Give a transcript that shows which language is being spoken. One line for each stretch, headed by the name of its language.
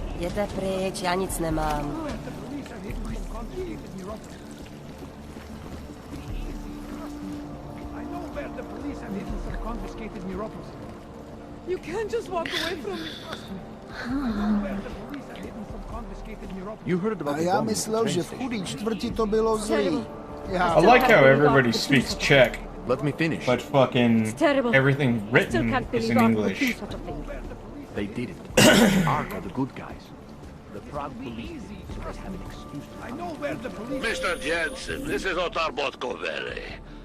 Czech: Jděte pryč, já nic nemám.
English: You can't just walk away from me. You heard about
Czech: A já myslel, že v chudý čtvrti to bylo zlý.
English: I like how everybody speaks Czech. Let me finish. But fucking everything written is in English. They did it. Ark are the good guys. The Prague police so they have an excuse to I know where the police... Mr. Jensen, this is Otar Botkovere.